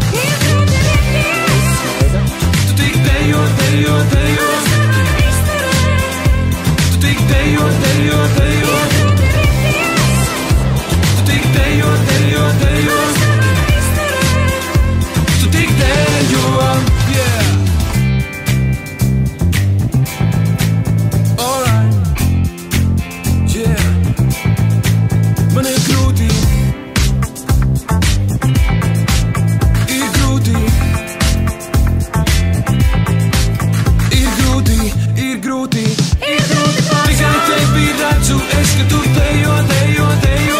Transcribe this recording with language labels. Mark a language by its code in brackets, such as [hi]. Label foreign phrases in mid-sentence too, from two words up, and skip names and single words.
[lv] Tu tik dejo, dejo, dejo. Tu tik dejo, dejo, dejo. Tu tik dejo, dejo, dejo. Tu tik dejo, yeah. [en] Alright, yeah. [lv] Man ir grūti, ir grūti, ir grūti, ir grūti, ir grūti. Tikai tevi redzu es, ka tu dejo, dejo, dejo.